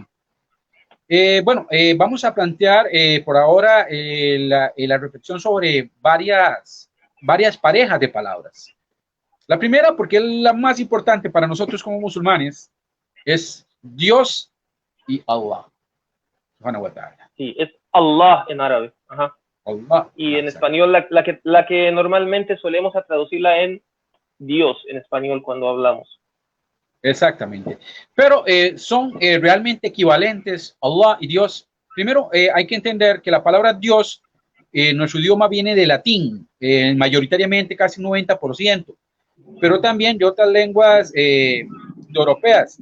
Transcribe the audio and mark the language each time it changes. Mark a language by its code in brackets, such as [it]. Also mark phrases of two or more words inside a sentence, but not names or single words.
[es] Vamos a plantear por ahora la reflexión sobre varias parejas de palabras. La primera, porque es la más importante para nosotros como musulmanes, es Dios y Allah, [ar] سبحانه وتعالى. [es] Sí, es Allah en árabe. Ajá. Allah. Y en español, la que normalmente solemos a traducirla en Dios en español cuando hablamos. Exactamente. Pero son realmente equivalentes Allah y Dios. Primero, hay que entender que la palabra Dios en nuestro idioma viene de latín, mayoritariamente casi 90%, pero también de otras lenguas europeas.